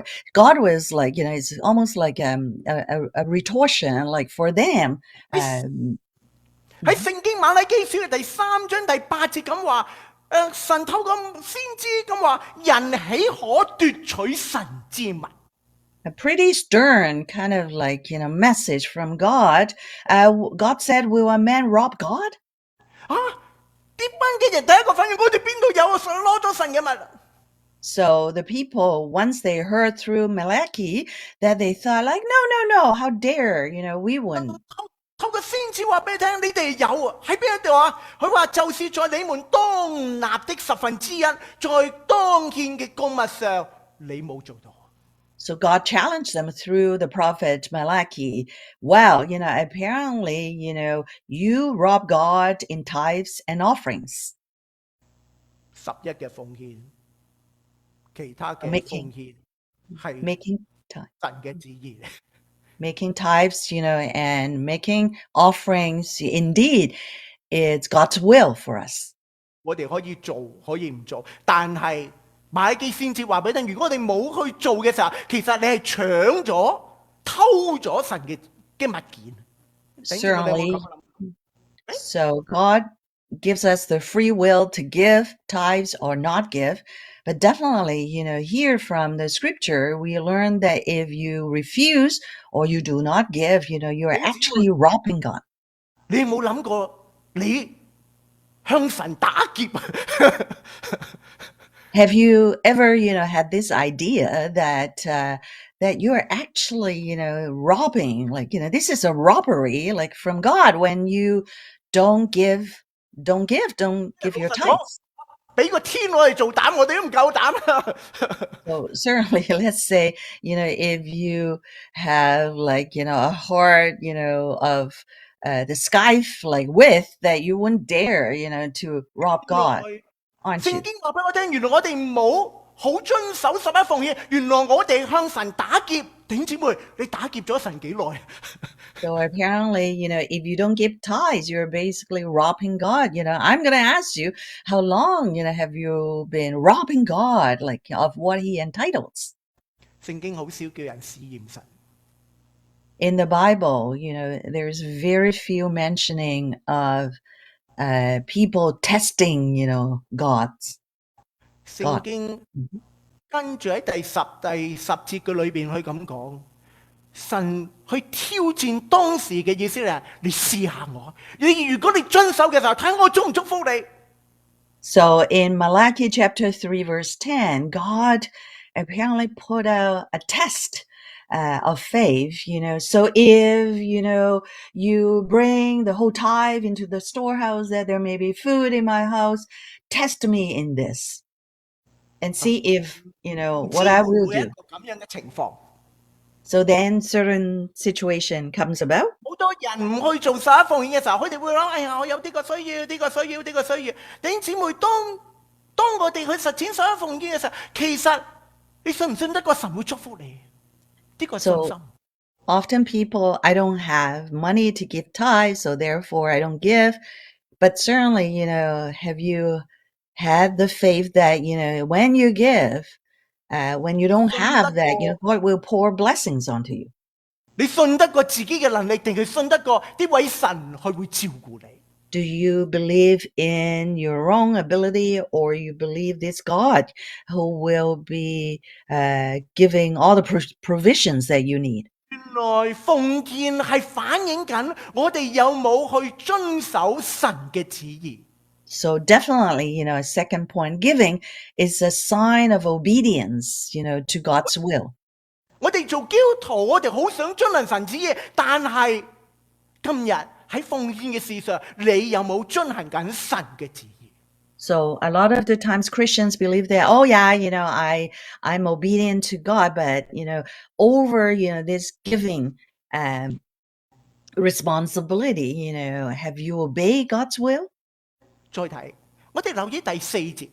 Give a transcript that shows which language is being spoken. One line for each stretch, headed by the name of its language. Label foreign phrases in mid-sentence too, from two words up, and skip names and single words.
English: God was like, it's almost like a retortion, like for them.
Cantonese: 喺聖經馬拉基書嘅第3章第8節咁話，神透過先知咁話，人豈可奪取神之物？
English: A pretty stern kind of like, message from God. God said, will a man rob God?
Cantonese: 呢班嘅人第一個反應，我哋邊度有啊？攞咗神嘅物。
English: So the people, once they heard through Malachi, that they thought like, no, how dare, we wouldn't.
Cantonese: 透過先知話俾你聽，你哋有啊，喺邊一度啊？佢話就是在你們當納的1/10，在當獻嘅供物上，你冇做到。
English: So God challenged them through the prophet Malachi. Well, apparently, you rob God in tithes and offerings.
Cantonese: 11 嘅奉獻，其他嘅
English: Making
Cantonese: 奉獻係
English: making tithes.
Cantonese: 神嘅旨意。
English: Making tithes, and making offerings, indeed, it's God's will for us.
Cantonese: 我哋可以做，可以唔做，但係瑪拉基先至話俾你聽，如果我哋冇去做嘅時候，其實你係搶咗、偷咗神嘅物件。
English: Certainly. So God gives us the free will to give tithes or not give. But definitely, here from the scripture, we learn that if you refuse or you do not give, you're actually robbing God.
Cantonese: 你有冇諗過你向神打劫？
English: Have you ever, had this idea that that you're actually, robbing, like, this is a robbery, like from God when you don't give your tithes.
Cantonese: 俾個天我哋做膽，我哋都唔夠膽。
English: So certainly, let's say, if you have like, a heart, of the sky like width that you wouldn't dare, to rob God, aren't you?
Cantonese: 聖經話俾我聽，原來我哋冇好遵守11奉獻，原來我哋向神打劫。弟兄姊妹，你打劫咗神幾耐？
English: So apparently, if you don't give tithes, you're basically robbing God. I'm going to ask you, how long, have you been robbing God, like of what he entitles?
Cantonese: 聖經好少叫人試驗神。
English: In the Bible, there's very few mentioning of people testing, gods.
Cantonese: 聖經跟住喺第10節嘅裏邊，佢咁講，神去挑戰當時嘅以色列人，你試下我，如果你遵守嘅時候，睇我祝唔祝福你。
English: So in Malachi chapter 3, verse 10, God apparently put out a test of faith, so if, you bring the whole tithe into the storehouse that there may be food in my house, test me in this and see if, what I will
Cantonese: 會唔會一
English: do.
Cantonese: 個咁樣嘅情況，
English: So then certain situation comes about.
Cantonese: 好多人唔去做11奉獻嘅時候，佢哋會諗：哎呀，我有呢個需要，呢個需要，呢個需要。弟兄姊妹，當我哋去實踐11奉獻嘅時候，其實你信唔信得過神會祝福你？呢個信心。
English: So often people, I don't have money to give tithes, so therefore I don't give. But certainly, have you had the faith that, when you give, when you don't have that, God will pour blessings onto you?
Cantonese: 你信得過自己嘅能力，定係信得過呢位神佢會照顧你？
English: Do you believe in your own ability, or you believe this God who will be giving all the provisions that you need?
Cantonese: 原來奉獻係反映緊我哋有冇去遵守神嘅旨意。
English: So definitely, a second point, giving is a sign of obedience, to God's will.
Cantonese: 我哋做基督徒，我哋好想遵行神旨意，但係今日喺奉獻嘅事上，你有冇遵行緊神嘅旨意？
English: So a lot of the times Christians believe that, oh yeah, I'm obedient to God, but, over, this giving responsibility, have you obeyed God's will?
Cantonese: 再睇，我哋留意第4節